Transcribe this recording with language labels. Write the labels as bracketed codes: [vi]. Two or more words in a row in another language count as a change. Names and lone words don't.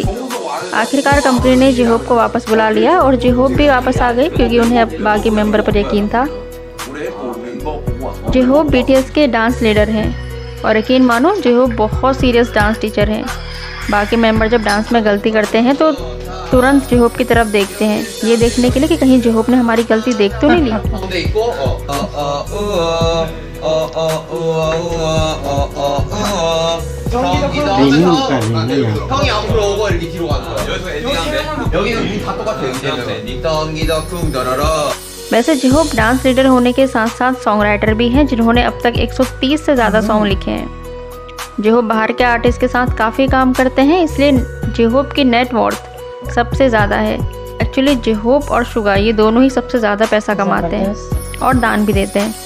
[hi] आखिरकार कंपनी ने जे होप को वापस बुला लिया और जे होप भी वापस आ गए क्योंकि उन्हें अब बाकी मेंबर पर यकीन था। जे होप BTS के [en] dance leader [hi] हैं और यकीन मानो जे होप बहुत [en] serious dance teacher [hi] हैं। बाकी मेंबर जब डांस में गलती करते हैं तो तुरंत जे होप की तरफ देखते हैं, ये देखने के लिए कि कहीं जे होप ने हमारी गलती देख तो नहीं ली। [ko] 형이 앞으로 오고 이렇게 뒤로 가는 거야. 여기는 우리 다 똑같아. [hi] वैसे जे होप [en] dance leader [hi] होने के साथ साथ [en] song writer [hi] भी हैं जिन्होंने अब तक 130 से ज़्यादा सॉन्ग लिखे हैं। जे होप बाहर के आर्टिस्ट के साथ काफ़ी काम करते हैं, इसलिए जे होप की नेटवर्थ सबसे ज़्यादा है। एक्चुअली जे होप और सुगा ये दोनों ही सबसे ज़्यादा पैसा कमाते हैं और दान भी देते हैं।